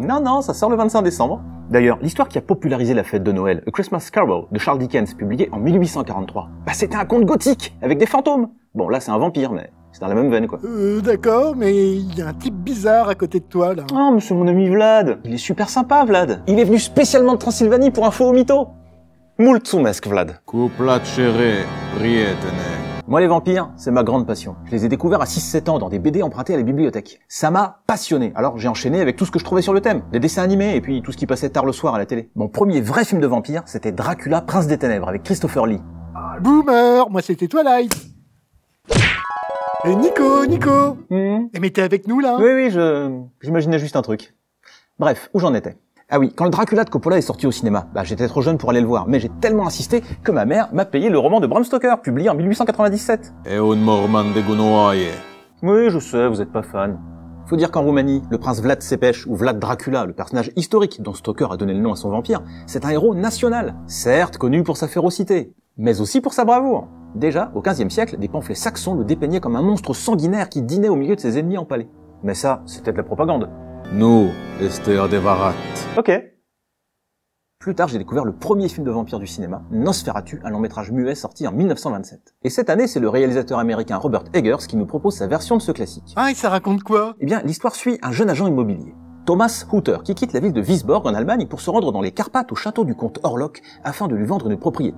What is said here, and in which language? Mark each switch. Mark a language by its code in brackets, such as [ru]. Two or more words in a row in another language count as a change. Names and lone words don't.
[fr] Non, non, ça sort le 25 décembre. D'ailleurs, l'histoire qui a popularisé la fête de Noël, A Christmas Carol, de Charles Dickens, publié en 1843, c'était un conte gothique, avec des fantômes. Bon, là, c'est un vampire, mais c'est dans la même veine, quoi. D'accord, mais il y a un type bizarre à côté de toi, là. Oh, mais c'est mon ami Vlad. Il est super sympa, Vlad. Il est venu spécialement de Transylvanie pour un faux mytho. [ro] Mulțumesc, Vlad. Cu placere, prietene. [fr] Moi, les vampires, c'est ma grande passion. Je les ai découverts à 6-7 ans dans des BD empruntés à la bibliothèque. Ça m'a passionné. Alors j'ai enchaîné avec tout ce que je trouvais sur le thème. Des dessins animés et puis tout ce qui passait tard le soir à la télé. Mon premier vrai film de vampire, c'était Dracula, Prince des Ténèbres, avec Christopher Lee. Boomer, moi c'était Twilight. Et Nico Et mais t'es avec nous, là? Oui, j'imaginais juste un truc. Bref, où j'en étais? Ah oui, quand le Dracula de Coppola est sorti au cinéma, j'étais trop jeune pour aller le voir, mais j'ai tellement insisté que ma mère m'a payé le roman de Bram Stoker, publié en 1897. [ro] E un morman de gunoaie. [fr] Oui, je sais, vous êtes pas fan. Faut dire qu'en Roumanie, le prince Vlad Tepes, ou Vlad Dracula, le personnage historique dont Stoker a donné le nom à son vampire, c'est un héros national, certes connu pour sa férocité, mais aussi pour sa bravoure. Déjà, au XVe siècle, des pamphlets saxons le dépeignaient comme un monstre sanguinaire qui dînait au milieu de ses ennemis empalés. Mais ça, c'était de la propagande. [ro] Nu este adevărat. [fr] Ok. Plus tard, j'ai découvert le premier film de vampire du cinéma, Nosferatu, un long-métrage muet sorti en 1927. Et cette année, c'est le réalisateur américain Robert Eggers qui nous propose sa version de ce classique. Ah, et ça raconte quoi? Eh bien, l'histoire suit un jeune agent immobilier, Thomas Hutter, qui quitte la ville de Wisborg en Allemagne pour se rendre dans les Carpates au château du comte Orlok afin de lui vendre une propriété.